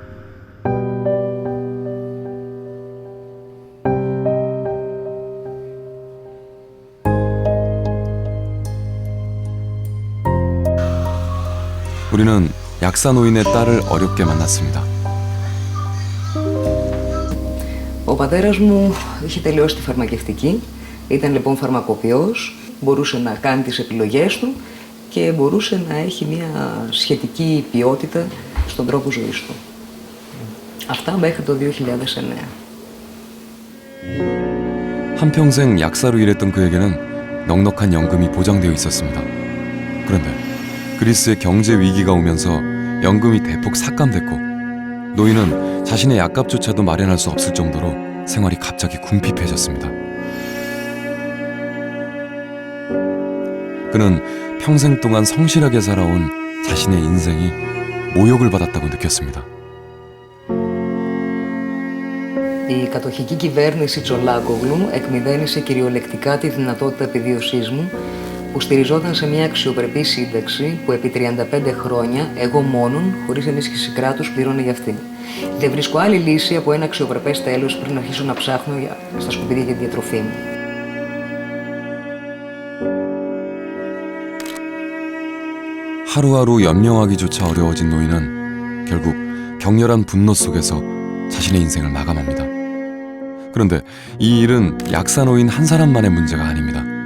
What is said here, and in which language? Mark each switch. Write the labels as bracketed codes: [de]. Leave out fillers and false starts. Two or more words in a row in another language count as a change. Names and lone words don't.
[ko] 우리는 약사 노인의 딸을 어렵게 만났습니다. [el] Ο πατέρας μου είχε τελειώσει τη φαρμακευτική, ήταν λοιπόν φαρμακοποιός, μπορούσε να κάνει τις επιλογές του και μπορούσε να έχει μια σχετική ποιότητα στον τρόπο ζωής του. Αυτά μέχρι το 2009. [ko] 한평생 약사로 일했던 그에게는 넉넉한 연금이 보장되어 있었습니다. 그런데 그리스의 경제 위기가 오면서 연금이 대폭 삭감됐고 노인은 자신의 약값조차도 마련할 수 없을 정도로 생활이 갑자기 궁핍해졌습니다. 그는 평생 동안 성실하게 살아온 자신의 인생이 모욕을 받았다고 느꼈습니다. [el] Η κατοχική κυβέρνηση Τσολάκογλου εκμηδένισε κυριολεκτικά τη δυνατότητα επιβίωσής μου που στηριζόταν σε μια αξιοπρεπή σύνταξη που επί 35 χρόνια εγώ μόνον, χωρίς ενίσχυση κράτους, πλήρωνα για αυτή. Δεν βρίσκω άλλη λύση από ένα αξιοπρεπές τέλος πριν αρχίσω να ψάχνω στα σκουπίδια για τη διατροφή μου. [ko] 하루하루 연명하기조차 어려워진 노인은 결국 격렬한 분노 속에서 자신의 인생을 마감합니다. 그런데 이 일은 약사 노인 한 사람만의 문제가 아닙니다.